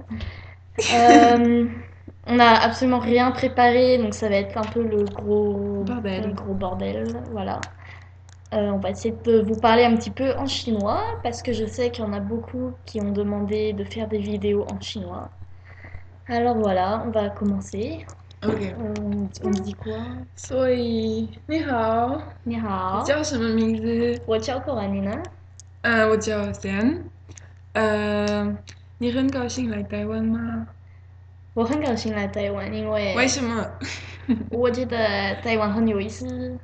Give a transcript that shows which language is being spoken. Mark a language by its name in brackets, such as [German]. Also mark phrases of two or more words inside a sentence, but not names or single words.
[French] Euh, on n'a absolument rien préparé, donc ça va être un peu le Bordel. gros bordel, voilà. On va essayer de vous parler un petit peu en chinois, parce que je sais qu'il y en a beaucoup qui ont demandé de faire des vidéos en chinois. Alors voilà, on va commencer. [Chinese] OK。 [French] On dit quoi? [Chinese] 所以你好，你你好，叫什么名字？我叫可兰妮呢。我叫 Sam。你很高兴来台湾吗？我很高兴来台湾，因为为什么？我觉得台湾很有意思，